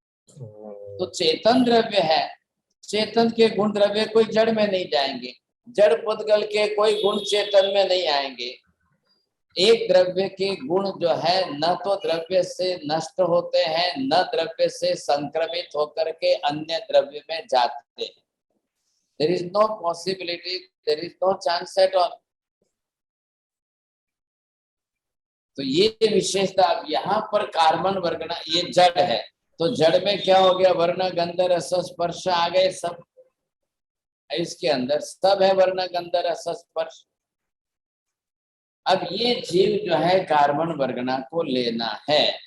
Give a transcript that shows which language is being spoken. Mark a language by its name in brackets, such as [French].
[Hindi] तो चेतन द्रव्य है, चेतन के गुण द्रव्य कोई जड़ में नहीं जाएंगे, जड़ पुद्गल के कोई गुण चेतन में नहीं आएंगे। एक द्रव्य के गुण जो है न तो द्रव्य से नष्ट होते हैं, न द्रव्य से संक्रमित होकर के अन्य द्रव्य में जाते हैं। [English] There is no possibility, there is no chance at all. [Hindi] तो ये विशेषता। अब यहाँ पर कार्बन वर्गना, ये जड़ है, तो जड़ में क्या हो गया? वर्ण गंध रस स्पर्श आ गए सब। इसके अंदर सब है, वर्ण गंध रस स्पर्श। अब ये जीव जो है कार्बन वर्गना को लेना है।